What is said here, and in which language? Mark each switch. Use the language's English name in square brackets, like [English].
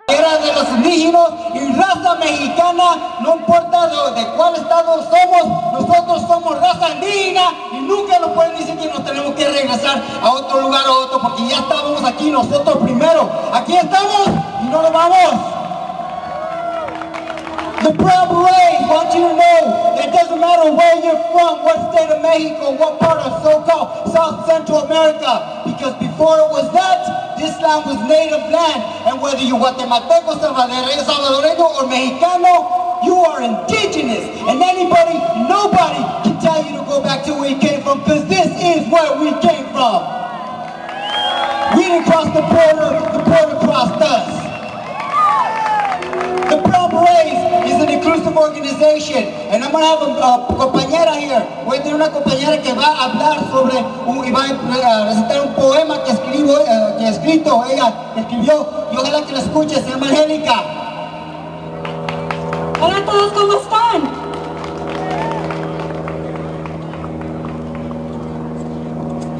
[Spanish] De los indígenas y raza mexicana, no importa de cuál estado somos, nosotros somos raza indígena y nunca nos pueden decir que nos tenemos que regresar a otro lugar o otro porque ya estábamos aquí nosotros primero. Aquí estamos y no nos vamos. [English] The Brown Berets want you to know that it doesn't matter where you're from, what state of Mexico, what part of so-called South Central America, because before it was that, this land was native land, and whether you're Guatemalteco, Salvadoreño, or Mexicano, you are indigenous, and nobody can tell you to go back to where you came from, because this is where we came from. We didn't cross the border crossed us. The Brown Berets is an inclusive organization, and I'm going to have a compañera here. [Spanish] Voy a tener una compañera que va a hablar sobre, y va a recitar un poema que ella escribió, y ojalá que la escuche, se llama Angélica. Hola a todos, ¿cómo están?